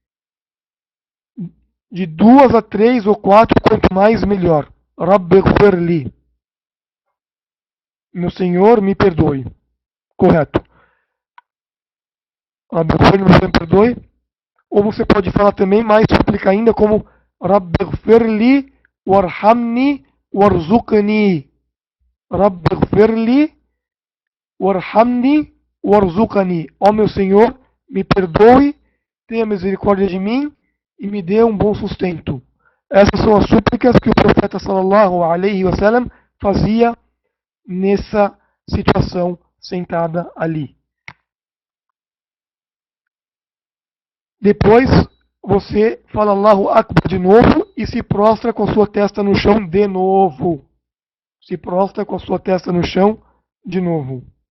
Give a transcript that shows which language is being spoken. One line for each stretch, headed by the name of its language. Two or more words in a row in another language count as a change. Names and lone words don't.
Portuguese: De 2 a 3 ou 4, quanto mais melhor.
Arabic: ربي اغفر لي.
Portuguese: Meu Senhor, me perdoe. Correto.
Arabic: ربي اغفر لي,
Portuguese: meu Senhor, me perdoe. Ou você pode falar também, mais suplicar ainda, como
Arabic: ربي اغفر لي وارحمني وارزقني. ربي اغفر لي وارحمني وارزقني.
Portuguese: Ó meu Senhor, me perdoe, tenha misericórdia de mim e me dê um bom sustento. Essas são as súplicas que o profeta
Arabic: صلى الله عليه وسلم
Portuguese: fazia nessa situação sentada ali. Depois você fala
Arabic: الله أكبر
Portuguese: de novo e se prostra com a sua testa no chão de novo. Se prostra com a sua testa no chão de novo.